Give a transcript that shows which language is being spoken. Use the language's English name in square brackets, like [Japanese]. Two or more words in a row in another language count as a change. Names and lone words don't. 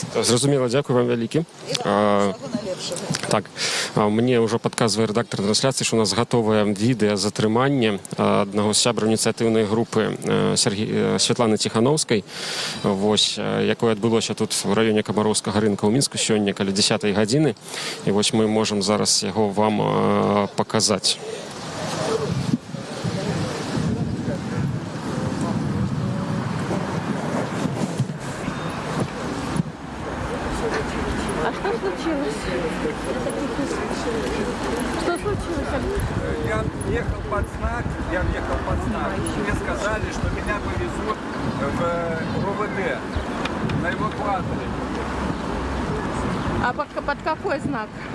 [Belarusian] Зразумела, дзякую вам вялікі. Так, мне ўжо падказвае рэдактар трансляцыі, што у нас гатовае відэа затрымання аднаго з сябраў ініцыятыўнай групы Святланы Ціхановскай, якое адбылося тут у раёне Камароўскага рынка ў Мінску сёння каля 10 гадзіны. І вось мы можам зараз яго вам паказаць. [Russian] А что случилось? Что случилось? Я въехал под знак. Мне сказали, что меня повезут в РОВД на эвакуаторе. А под какой знак?